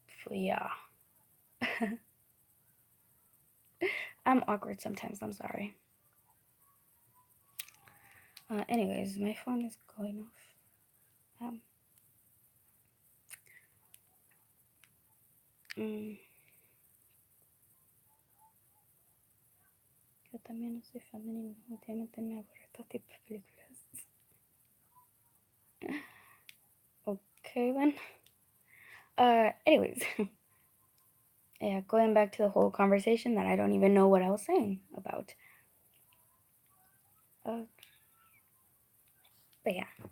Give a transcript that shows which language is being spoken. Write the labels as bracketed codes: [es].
[en] Yeah. I'm awkward sometimes. I'm sorry. Anyways, my phone is going off. [es] Yo también no soy fan de ninguno. Últimamente me aburre este tipo de películas. [en] Okay, then. Anyways. Yeah, going back to the whole conversation that I don't even know what I was saying about. But yeah.